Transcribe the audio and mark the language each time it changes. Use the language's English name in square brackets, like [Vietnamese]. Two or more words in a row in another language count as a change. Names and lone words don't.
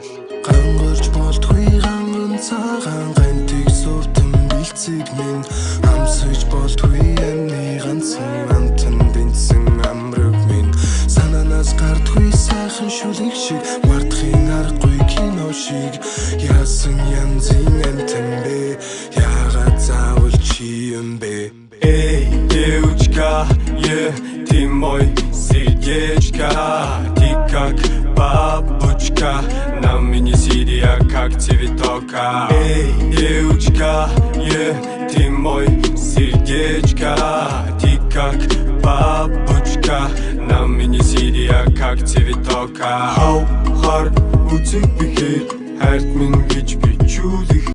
[Mongolian] гангорж болтгүй ганган цагаан гантиг сүртэн бэлцэг минь амсаж болтгүй амны ганцхан амтан дэнсэн амраг минь санаанаас гардгүй сайхан шүлэг шиг мартахын аргагүй кино шиг яасан янзын амтан бэ яагаад заавал чи юм бэ [Russian] эй девочка ты мой сердечко ты как бабочка на меня сидя как цветок эй девочка ты мой сердечко ты как бабочка на меня сидя как цветок [Mongolian] хар үзэг бихэр хайрт минь гэж бичүүлэх